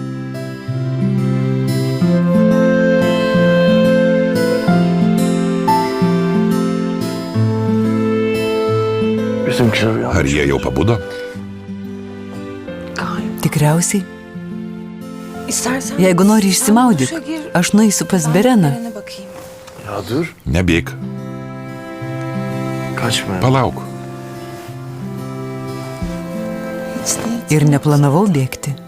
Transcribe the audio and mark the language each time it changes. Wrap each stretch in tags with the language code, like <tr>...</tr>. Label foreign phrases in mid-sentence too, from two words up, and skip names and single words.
<tr>Bizimkiler uyanmış.</tr> <lt>Ar jie jau pabudo? Tikriausiai.</lt> <tr>İstersen</tr> <lt>Jeigu nori</lt> <tr>sen</tr> <lt>išsimaudyk,</lt> <tr>duşa gir,</tr> <lt>aš nueisiu pas</lt> <tr>ben</tr> <lt>Bereną.</lt> <tr>Beren'e bakayım. Ya dur.</tr> <lt>Nebėk.</lt> <tr>Kaçma.</tr> <lt>Palauk.</lt> <tr>Hiç değil.</tr> <lt>Ir neplanavau bėgti.</lt>